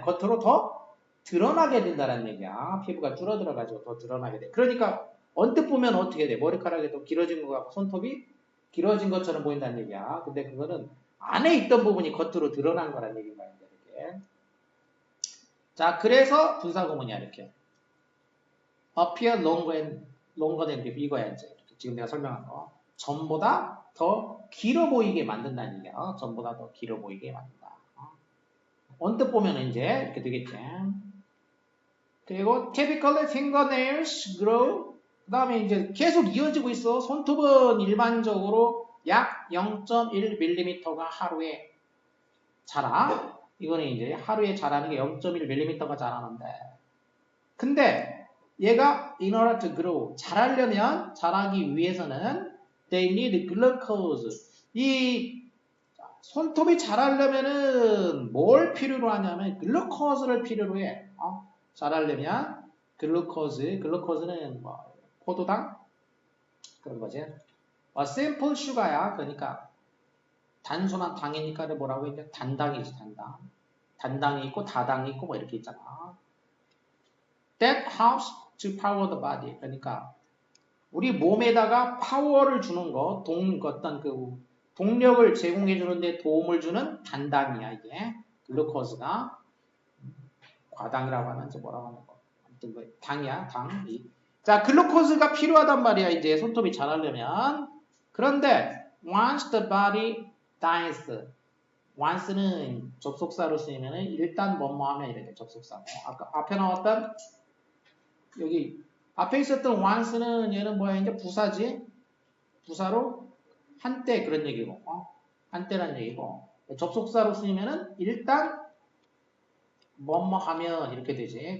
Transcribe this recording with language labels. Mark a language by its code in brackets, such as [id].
[ko] 겉으로 더 드러나게 된다는 얘기야. 피부가 줄어들어가지고 더 드러나게 돼. 그러니까 언뜻 보면 어떻게 돼? 머리카락이 더 길어진 것 같고 손톱이 길어진 것처럼 보인다는 얘기야. 근데 그거는 안에 있던 부분이 겉으로 드러난 거란 얘기인 거야. 이렇게. 자, 그래서 분사구문이야. 이렇게. [en] appear longer than before. [ko] 이거야 이제. 지금 내가 설명한 거. 전보다 더 길어 보이게 만든다는 얘기야. 전보다 더 길어 보이게 만든다. 언뜻 보면 이제 이렇게 되겠지. 그리고 [en] typically fingernails grow. [ko] 그 다음에 이제 계속 이어지고 있어. 손톱은 일반적으로 약 0.1mm가 하루에 자라. 이거는 이제 하루에 자라는 게 0.1mm가 자라는데. 근데 얘가 [en] in order to grow. [ko] 자라기 위해서는 [en] they need glucose. [ko] 이 손톱이 자라려면은 뭘 필요로 하냐면 글루코즈를 필요로 해. 자라려면 글루코즈는 뭐 포도당 그런 거지. [en] simple sugar야. [ko] 그러니까 단순한 당이니까 뭐라고 했냐? 단당이지, 단당. 단당이 있고 다당이 있고 뭐 이렇게 있잖아. [en] That helps to power the body. [ko] 그러니까 우리 몸에다가 파워를 주는 거, 어떤 그 동력을 제공해 주는데 도움을 주는 단당이야, 이게. 글루코즈가. 과당이라고 하는지 뭐라고 하는 거. 아무튼 뭐 당이야, 당. 자, 글루코즈가 필요하단 말이야, 이제 손톱이 자라려면. 그런데 [en] once the body dies. [ko] once는 접속사로 쓰이면은 일단 뭐뭐 하면 이렇게 접속사고. 아까 앞에 나왔던 여기 앞에 있었던 once는 얘는 뭐야? 이제 부사지. 부사로 한때 그런 얘기고, 한때란 얘기고. 접속사로 쓰이면은 일단 뭐뭐 하면 이렇게 되지.